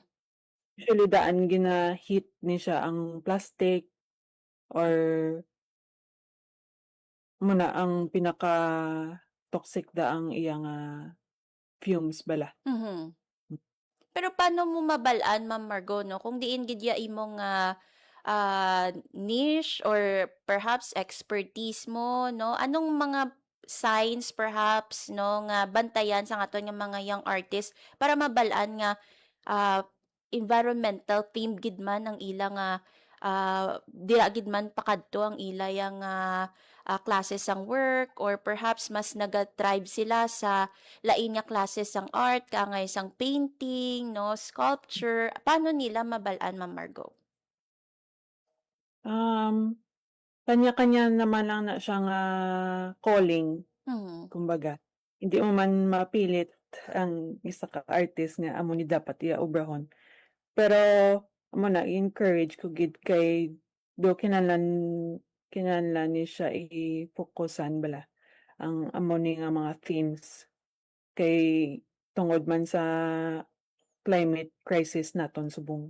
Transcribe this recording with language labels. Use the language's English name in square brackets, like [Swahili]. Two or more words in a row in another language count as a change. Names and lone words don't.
[Hiligaynon] Usually daan gina-heat ni siya ang plastic or muna ang pinaka toxic da ang iyang fumes bala. Mhm. Pero paano mo mabalaan, Ma'am Margo, no, kung diin gid ya imong [English] niche or perhaps expertise [Hiligaynon] mo, no? Anong mga [English] signs perhaps, [Hiligaynon] no, nga bantayan sa aton nga mga [English] young artist [Hiligaynon] para mabalaan nga [English] environmental theme [Hiligaynon] gid man ang ila nga dira gid man pakadto ang ila yang classes sang work or perhaps mas naga-thrive sila sa lain nga classes sang art kangay sang painting, no, sculpture. Paano nila mabalaan, Ma'am Margo? Kanya-kanya naman lang na siya nga calling, Mhm. kumbaga. [Filipino] Hindi mo [Hiligaynon] man mapilit ang isa ka artist nga amo ni dapat iya-obrahon. Pero amo na encourage ko gid kay do kinahanglan ni siya i-focusan bala ang amo ni nga mga themes kay tungod man sa [English] climate crisis [Hiligaynon] naton subong.